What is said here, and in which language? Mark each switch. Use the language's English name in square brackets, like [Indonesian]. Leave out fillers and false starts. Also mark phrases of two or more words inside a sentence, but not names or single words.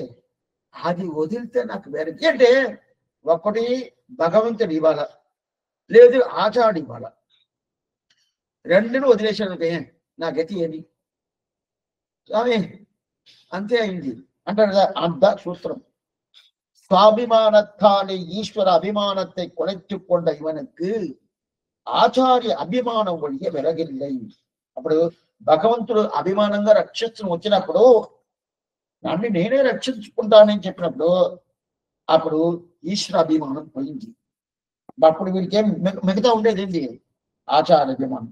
[Telugu] అది వదిలితే నాకు వేరే అంటే ఒకటి భగవంతుడు ఇవ్వాల, లేదు ఆచార్యుడు ఇవ్వాల. రెండును వదిలేశాను అనుకో, నా గతి ఏమి? స్వామి అంతే అయింది అంటారు కదా. అంత సూత్రం. [Tamil] சுவாபிமானத்தாலே ஈஸ்வர அபிமானத்தை குலைத்துக் கொண்ட இவனுக்கு ஆச்சார்ய அபிமானம் வல்ல வெலகில்லை. [Telugu] అప్పుడు భగవంతుడు అభిమానంగా రక్షించడం వచ్చినప్పుడు నన్ను నేనే రక్షించుకుంటానని చెప్పినప్పుడు అప్పుడు ఈశ్వర అభిమానం పోయింది. అప్పుడు వీడికి ఏం మిగతా ఉండేది ఏంటి? ఆచార్య అభిమానం.